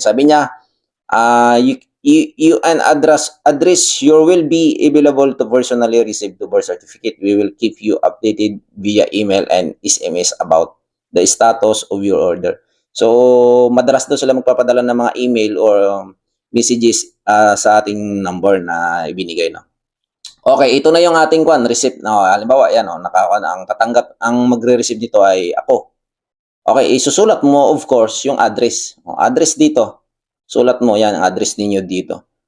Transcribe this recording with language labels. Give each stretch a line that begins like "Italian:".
Filipino: Sabi niya,
English: you and address your will be available to personally receive the birth certificate. We will keep you updated via email and SMS about the status of your order.
Filipino: So, madalas daw sila magpapadala ng mga email or messages sa ating number na ibinigay, no? Okay, ito na yung ating receipt. No, halimbawa, yan, ang magre-receive nito ay ako. Okay, isusulat mo, of course, yung address. Address dito. Sulat mo, yan, ang address ninyo dito.